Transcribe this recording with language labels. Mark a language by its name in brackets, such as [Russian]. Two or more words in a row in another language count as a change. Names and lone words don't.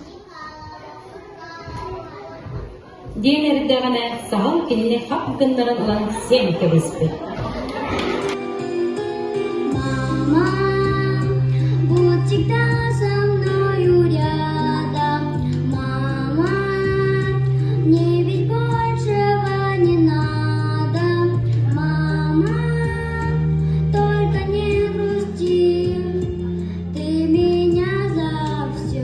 [Yakut] Диэн эрдэгэнэ саһал кинини хап гыннарын ылан сен кебеспит. [Russian] Мама, будь всегда со мною рядом. Мама, мне ведь большего не надо. Мама, только не грусти, ты меня за все.